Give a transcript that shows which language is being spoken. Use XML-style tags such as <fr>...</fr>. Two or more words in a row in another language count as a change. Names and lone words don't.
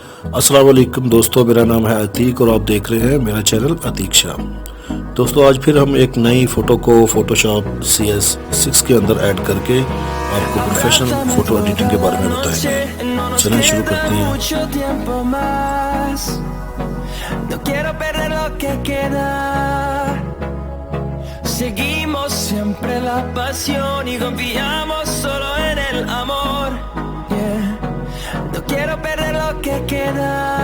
<hi>अस्सलाम वालेकुम दोस्तों, मेरा नाम है अतीक और आप देख रहे हैं मेरा चैनल अतीक शाह। दोस्तों आज फिर हम एक नई फ़ोटो को फोटोशॉप cs6 के अंदर ऐड करके आपको</hi> <en>professional photo editing</en> <hi>के बारे में बताएंगे। चलिए शुरू करते हैं।</hi> <es>Seguimos siempre la pasión y confiamos solo en el amor.</es> <en>Yeah.</en> <es>No quiero perder lo que queda.</es>